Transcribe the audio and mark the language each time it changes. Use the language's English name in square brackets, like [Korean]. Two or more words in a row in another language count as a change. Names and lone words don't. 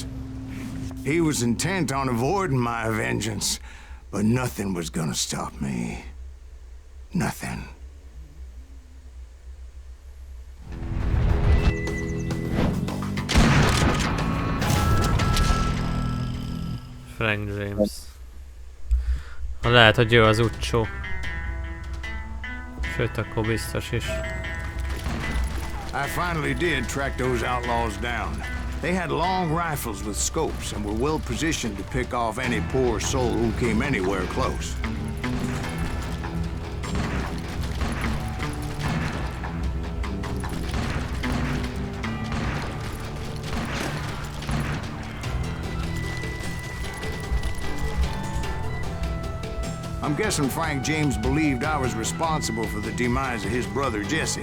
[English] He was intent on avoiding my vengeance, but nothing was gonna stop me. Nothing. Frank James. [Hungarian] Lehet, hogy ő az utcsó. Sőt, akkor biztos is. [English] I finally did track those outlaws down. They had long rifles with scopes and were well positioned to pick off any poor soul who came anywhere close. I'm guessing Frank James believed I was responsible for the demise of his brother Jesse.